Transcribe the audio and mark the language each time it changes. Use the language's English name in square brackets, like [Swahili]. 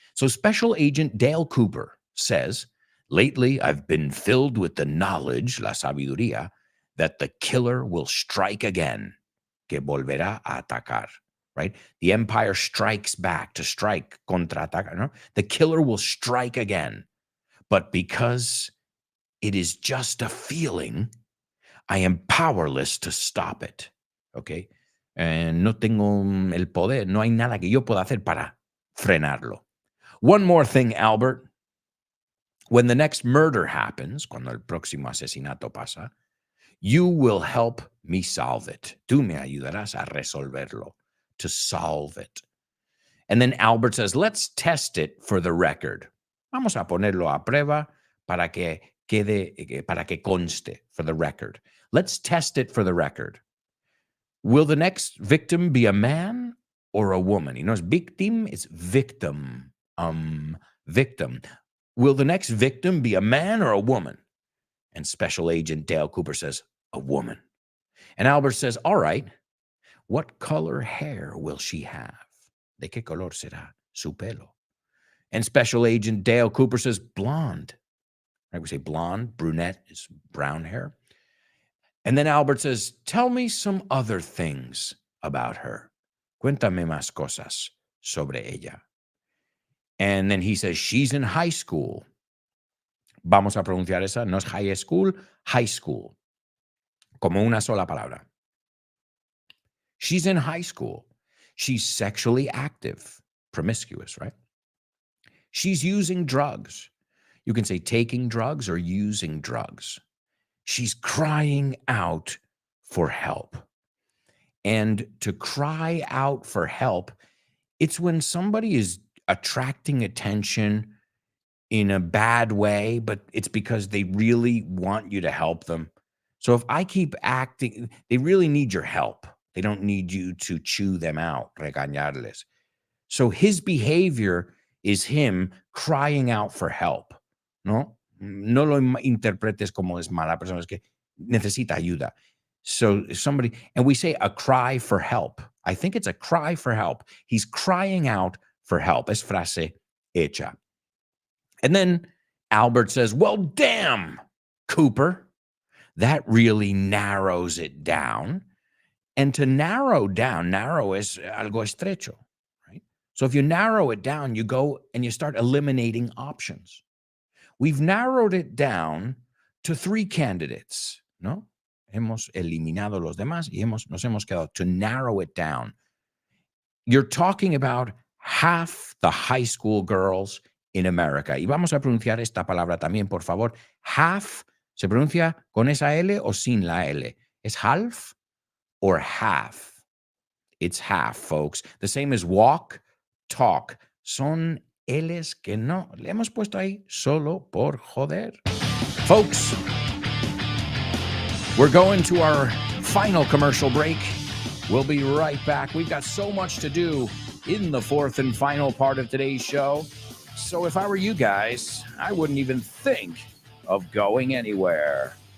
[English] So Special Agent Dale Cooper says, lately I've been filled with the knowledge, [Spanish] la sabiduría, [English] that the killer will strike again, [Spanish] que volverá a atacar, [English] right? The empire strikes back, to strike, contraatacar, no? The killer will strike again. But because it is just a feeling, I am powerless to stop it, okay? [Spanish] No tengo el poder, no hay nada que yo pueda hacer para frenarlo. [English] One more thing, Albert. When the next murder happens, [Spanish] cuando el próximo asesinato pasa, [English] you will help me solve it. [Spanish] Tú me ayudarás a resolverlo, [English] to solve it. And then Albert says, let's test it for the record. [Spanish] Vamos a ponerlo a prueba para que conste, [English] for the record. Let's test it for the record. Will the next victim be a man or a woman? You know, it's victim, it's victim. Victim. Will the next victim be a man or a woman? And Special Agent Dale Cooper says, a woman. And Albert says, all right, what color hair will she have? [Spanish] ¿De qué color será su pelo? [English] And Special Agent Dale Cooper says, blonde. Right? We say blonde, brunette is brown hair. And then Albert says, tell me some other things about her. [Spanish] Cuéntame más cosas sobre ella. [English] And then he says, she's in high school. [Spanish] Vamos a pronunciar esa, no es [English] high school, high school. [Spanish] Como una sola palabra. [English] She's in high school. She's sexually active, promiscuous, right? She's using drugs. You can say taking drugs or using drugs. She's crying out for help. And to cry out for help, it's when somebody is attracting attention in a bad way, but it's because they really want you to help them. So if I keep acting, they really need your help. They don't need you to chew them out, regañarles. So his behavior is him crying out for help, ¿no? [Spanish] No lo interpretes como es mala persona, es que necesita ayuda. [English] So if somebody, and we say a cry for help. I think it's a cry for help. He's crying out for help. [Spanish] Es frase hecha. [English] And then Albert says, well, damn, Cooper, that really narrows it down. And to narrow down, narrow [Spanish] es algo estrecho, [English] right? So if you narrow it down, you go and you start eliminating options. We've narrowed it down to 3 candidates, ¿no? [Spanish] Hemos eliminado los demás y nos hemos quedado [English] to narrow it down. You're talking about half the high school girls in America. [Spanish] Y vamos a pronunciar esta palabra también, por favor. Half, ¿se pronuncia con esa L o sin la L? [English] ¿Es half or half? It's half, folks. The same as walk, talk. [Spanish] Son L's que no le hemos puesto ahí solo por joder. [English] Folks, we're going to our final commercial break. We'll be right back. We've got so much to do in the 4th and final part of today's show. So if I were you guys, I wouldn't even think of going anywhere.